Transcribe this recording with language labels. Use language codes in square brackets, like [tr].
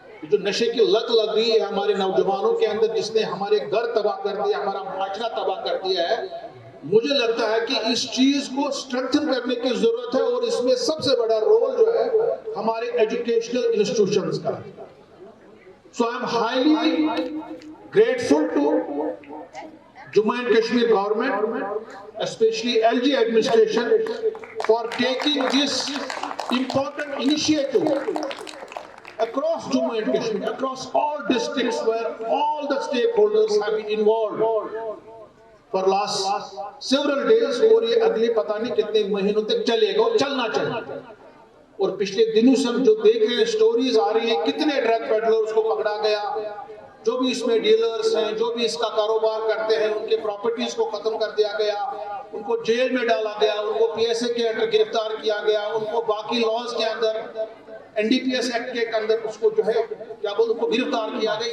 [ur] جو نشے کی لت لگ رہی ہے ہمارے نوجوانوں کے اندر، جس نے ہمارے گھر تباہ کر دیا، ہمارا معاشرہ تباہ کر دیا ہے، مجھے لگتا ہے کہ اس چیز کو اسٹرینتھن کرنے کی ضرورت ہے. اور اس میں سب سے بڑا رول جو ہے ہمارے ایجوکیشنل انسٹیٹیوشنز کا. [en] So I am highly grateful to Jammu and Kashmir government, especially LG administration, for taking this important initiative across Jammu and Kashmir, across all districts where all the stakeholders have been involved for last several days. [ur] اور یہ اگلے پتہ نہیں کتنے مہینوں تک چلے گا، چلنا چاہیے. اور پچھلے دنوں سے ہم جو دیکھ رہے ہیں سٹوریز آ رہی ہیں، کتنے ڈرگ پیڈلرز کو پکڑا گیا، جو بھی اس میں ڈیلرز ہیں، جو بھی اس کا کاروبار کرتے ہیں، ان کے پراپرٹیز کو ختم کر دیا گیا، ان کو جیل میں ڈالا گیا، ان کو پی ایس اے کے انڈر گرفتار کیا گیا، ان کو باقی لاز کے اندر N D P S act کے اندر اس کو جو ہے کیا بولتے ان کو گرفتار کیا گیا.